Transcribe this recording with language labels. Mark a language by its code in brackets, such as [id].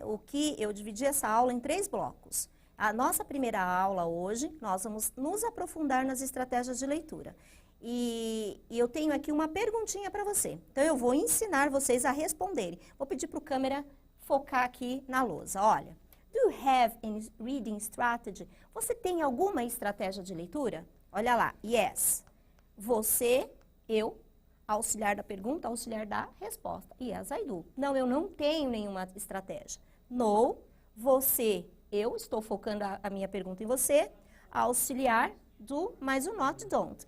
[pt] O que eu dividi essa aula em 3 blocos. A nossa primeira aula hoje, nós vamos nos aprofundar nas estratégias de leitura. E eu tenho aqui uma perguntinha para você. Então, eu vou ensinar vocês a responderem. Vou pedir para o câmera focar aqui na lousa. Olha. [en] Do you have any reading strategy? [pt] Você tem alguma estratégia de leitura? Olha lá, yes. Você, eu, auxiliar da pergunta, auxiliar da resposta. [en] Yes, I do. [pt] Não, eu não tenho nenhuma estratégia. No, você, eu, estou focando a minha pergunta em você, auxiliar do mais o not, don't.